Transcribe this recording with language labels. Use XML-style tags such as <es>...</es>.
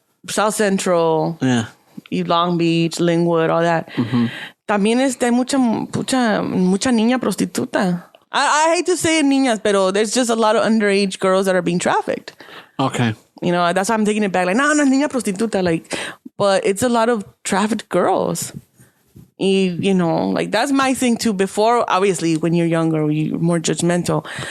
<en>South Central, Long Beach, Linwood, all that.</en> <es>También hay mucha niña prostituta.</es> <en>I hate to say it, niñas, pero there's just a lot of underage girls that are being trafficked. Okay. You know, that's why I'm taking it back. Like, no, niña prostituta. Like, but it's a lot of trafficked girls. You know, like that's my thing too. Before, obviously, when you're younger, you're more judgmental.</en>